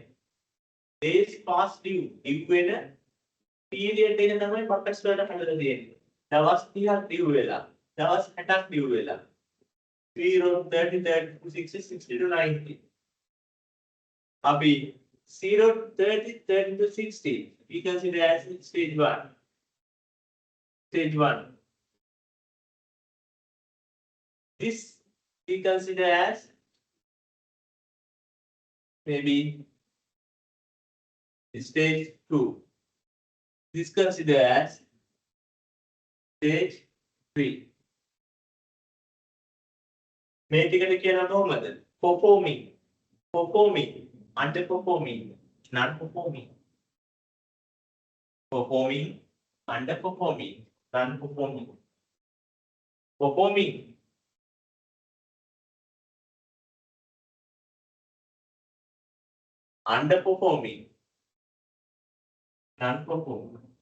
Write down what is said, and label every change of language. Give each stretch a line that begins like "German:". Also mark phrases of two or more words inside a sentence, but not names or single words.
English: Days past due, due
Sinhala: වෙන period එක තමයි buckets වලට හදලා තියෙන්නේ. දවස් 30ක් due වෙලා, දවස් 60ක් due වෙලා.
English: 0, 30, 30, 60, 60 to 90. අපි 0, 30, 30 to 60, we consider as stage 1. Stage 1. This we consider as maybe stage 2. This consider as stage 3.
Sinhala: මේ ටිකට කියනවා කොහොමද?
English: Performing, performing, underperforming, non-performing. Performing, underperforming, non-performing. Performing. Underperforming, non-performing.